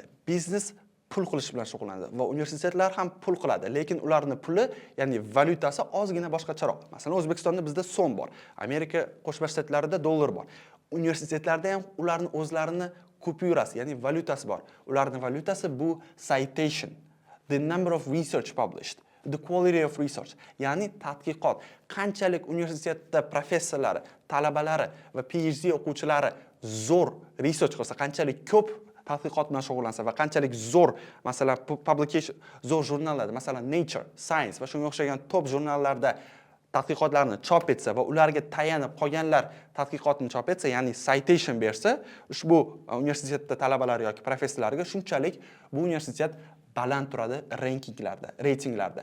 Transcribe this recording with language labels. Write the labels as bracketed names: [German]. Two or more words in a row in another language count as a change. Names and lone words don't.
[Uzbek] Biznes pul qilish bilan shug'ullanadi va universitetlar ham pul qiladi, lekin ularning puli, ya'ni valyutasi ozgina boshqacharoq. Masalan, O'zbekistonda bizda so'm bor, Amerika Qo'shma Shtatlarida dollar bor. Universitetlarda ham ularning o'zlarini kupyurasi, ya'ni valyutasi bor. Ularning valyutasi bu [English] citation, the number of research published, the quality of research, [Uzbek] ya'ni tadqiqot. Qanchalik universitetda professorlari, talabalari va PhD o'quvchilari zo'r research qilsa, qanchalik ko'p tadqiqot bilan shug'ullansa va qanchalik zo'r, masalan, publication, zo'r jurnallarda, masalan, Nature, Science va shunga o'xshagan top jurnallarda tadqiqotlarni chop etsa va ularga tayanib qolganlar tadqiqotni chop etsa, ya'ni citation bersa, ushbu universitetda talabalari yoki professorlarga shunchalik bu universitet baland turadi rankinglarda, reytinglarda.